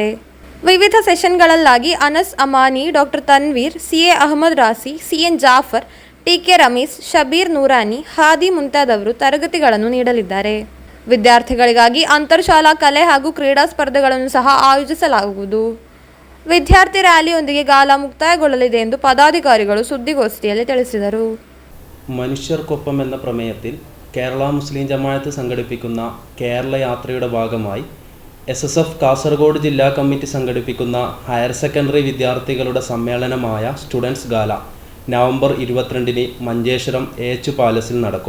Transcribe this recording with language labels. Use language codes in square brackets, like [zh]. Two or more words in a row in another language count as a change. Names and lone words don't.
[kn] ವಿವಿಧ ಸೆಷನ್ಗಳಲ್ಲಾಗಿ ಅನಸ್ ಅಮಾನಿ, ಡಾಕ್ಟರ್ ತನ್ವೀರ್, ಸಿಎ ಅಹಮದ್ ರಾಸಿ, ಸಿಎನ್ ಜಾಫರ್, ಟಿಕೆ ರಮೀಸ್, ಶಬೀರ್ ನೂರಾನಿ, ಹಾದಿ ಮುಂತಾದವರು ತರಗತಿಗಳನ್ನು ನೀಡಲಿದ್ದಾರೆ. ವಿದ್ಯಾರ್ಥಿಗಳಿಗಾಗಿ ಅಂತರ್ಶಾಲಾ ಕಲೆ ಹಾಗೂ ಕ್ರೀಡಾ ಸ್ಪರ್ಧೆಗಳನ್ನು ಸಹ ಆಯೋಜಿಸಲಾಗುವುದು. ವಿದ್ಯಾರ್ಥಿ ರ್ಯಾಲಿಯೊಂದಿಗೆ ಗಾಲಾ ಮುಕ್ತಾಯಗೊಳ್ಳಲಿದೆ ಎಂದು ಪದಾಧಿಕಾರಿಗಳು ಸುದ್ದಿಗೋಷ್ಠಿಯಲ್ಲಿ ತಿಳಿಸಿದರು. [ml] മനുഷ്യർക്കൊപ്പം എന്ന പ്രമേയത്തിൽ കേരള മുസ്ലിം ജമാഅത്ത് സംഘടിപ്പിക്കുന്ന കേരള യാത്രയുടെ ഭാഗമായി എസ്എസ്എഫ് കാസർഗോഡ് ജില്ലാ കമ്മിറ്റി സംഘടിപ്പിക്കുന്ന [en] higher secondary [ml] വിദ്യാർത്ഥികളുടെ സമ്മേളനമായ സ്റ്റുഡൻസ് ഗാല നവംബർ 22-ന് മഞ്ചേശ്വരം എച്ച് പാലസിൽ നടക്കും.